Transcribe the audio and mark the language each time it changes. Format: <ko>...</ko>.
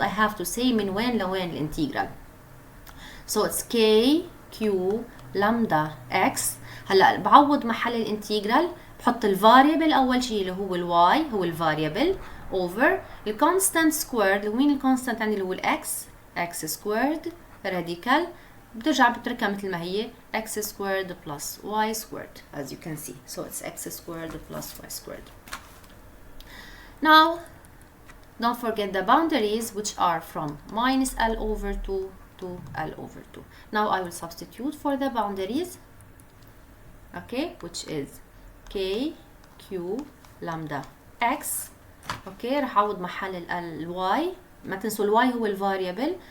<en>I have to say</en> <ar>من وين لوين الانتجرال.</ar> <en>So it's k q lambda x.</en> <ar>هلا بعوض محل الانتجرال بحط الفاريبل اول شيء اللي هو الواي هو الفاريبل over الكونستانت سكويرد. وين الكونستانت عندي اللي هو الاكس x سكويرد راديكال بترجع بتركها مثل ما هي x سكويرد plus y سكويرد</ar> <en>as you can see. So it's x squared plus y squared. Now don't forget the boundaries which are from minus L over 2 to L over 2. Now I will substitute for the boundaries. Okay, which is k q lambda x.</en> <ar>okay رح اعوض محل ال y. ما تنسوا ال y هو ال variable.</ar>